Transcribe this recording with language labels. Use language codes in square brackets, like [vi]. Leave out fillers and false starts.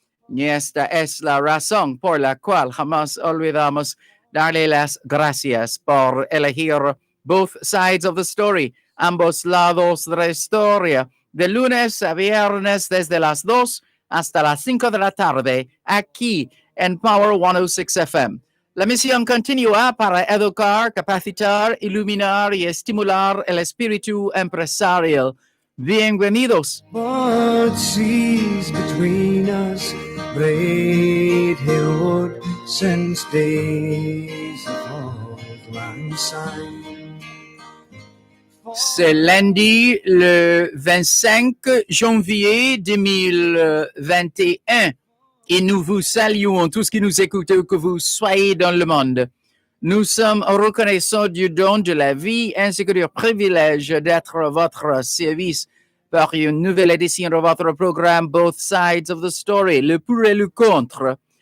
[es] Y esta es la razón por la cual jamás olvidamos darle las gracias por elegir Both Sides of the Story, ambos lados de la historia, de lunes a viernes desde las 2 hasta las 5 de la tarde, aquí en Power 106 FM. La misión continúa para educar, capacitar, iluminar y estimular el espíritu empresarial. Bienvenidos. [en] What seas between us, Braid Hill since days of old lang syne. [fr] C'est lundi le 25 janvier 2021 et nous vous saluons tous qui nous écoutent, où que vous soyez dans le monde. Nous sommes reconnaissants du don de la vie ainsi que du privilège d'être à votre service par une nouvelle édition de votre programme Both Sides of the Story, le pour et le contre.